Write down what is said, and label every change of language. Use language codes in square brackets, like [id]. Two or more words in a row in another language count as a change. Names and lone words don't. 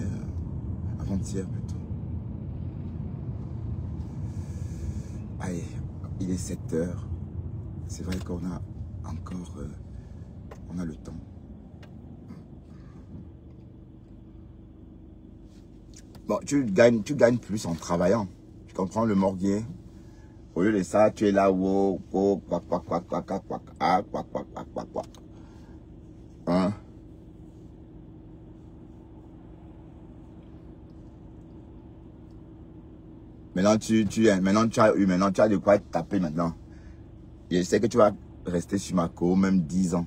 [fr] Avant-hier plutôt. Allez, il est 7 h. C'est vrai qu'on a encore, on a le temps. Bon, tu gagnes plus en travaillant. Tu comprends, le morguier. Au lieu de ça, tu es là, wow, wow, quack, quack, quack, quack, quack, quack, ah, quack, quack, quack, quack, quack. Hein? Maintenant, tu as de quoi être tapé maintenant. Je sais que tu vas rester sur ma cour même 10 ans.